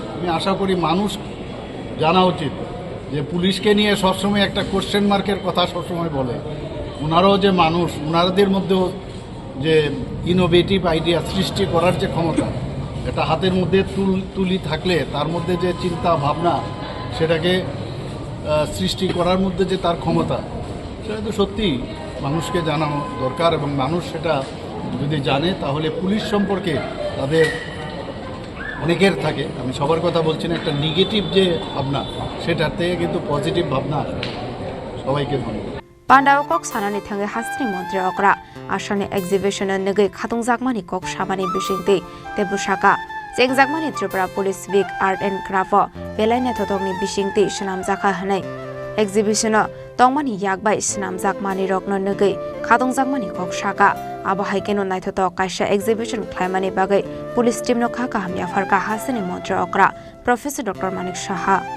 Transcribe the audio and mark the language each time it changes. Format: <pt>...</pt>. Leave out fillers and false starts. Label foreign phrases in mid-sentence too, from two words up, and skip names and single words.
<bn>আমি আশা করি মানুষ জানা উচিত যে পুলিশকে নিয়ে সবসময় একটা</bn> <en>question mark's</en> <bn>কথা সবসময় বলে, ওনারাও যে মানুষ, ওনাদের মধ্যেও যে</bn> <en>innovative idea</en> <bn>সৃষ্টি করার যে ক্ষমতা, এটা হাতের মধ্যে তুলি থাকলে তার মধ্যে যে চিন্তা ভাবনা সেটাকে সৃষ্টি করার মধ্যে যে তার ক্ষমতা সেটা তো সত্যি মানুষকে জানানো দরকার। এবং মানুষ সেটা যদি জানে তাহলে পুলিশ সম্পর্কে তাদের অনেকের থাকে, আমি সবার কথা বলছি না, একটা নেগেটিভ যে ভাবনা সেটার থেকে কিন্তু পজিটিভ ভাবনা আসে। সবাইকে ধন্যবাদ।</bn> <trp>पांडाव कक सानानि थांगे हास्तिनि मंत्री अक्रा आसानि एक्जिबिशन नगै खातुंजाकमानि कक साबानि बिसिंति तेबुसाका चेंगजाकमानि त्रिपुरा पुलिस वीक</trp> <en>art and craft</en> <trp>बेलायनाय थथंनि बिसिंति सनामजाखा हनै एक्जिबिशन तंगमानि याकबाय सनामजाकमानि रकन नगै खातुंजाकमानि कक साका आबाहायकेनो नायथथ कायसा एक्जिबिशन ख्लायमानि बागै पुलिस टीमनो खाका हामिया फारका हास्तिनि मंत्री अक्रा प्रोफेसर डॉक्टर मानिक साहा</trp>